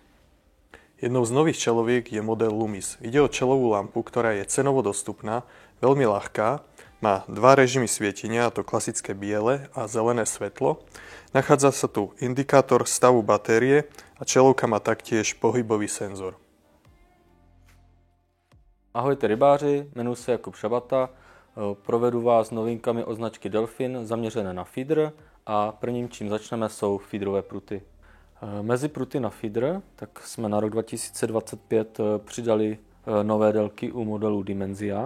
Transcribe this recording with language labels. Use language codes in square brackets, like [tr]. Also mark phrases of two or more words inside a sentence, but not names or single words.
[sk] Jednou z nových čeloviek je model Lumis. Ide o čelovú lampu, ktorá je cenovo dostupná, veľmi ľahká, má 2 režimy svietenia, a to klasické biele a zelené svetlo. Nachádza sa tu indikátor stavu batérie a čelovka má taktiež pohybový senzor. [cs] Ahojte rybáři, jmenuji se Jakub Šabata, provedu vás novinkami od značky Delfin zaměřené na feeder a prvním čím začneme jsou feederové pruty. Mezi pruty na feeder tak jsme na rok 2025 přidali nové délky u modelu Dimenzia.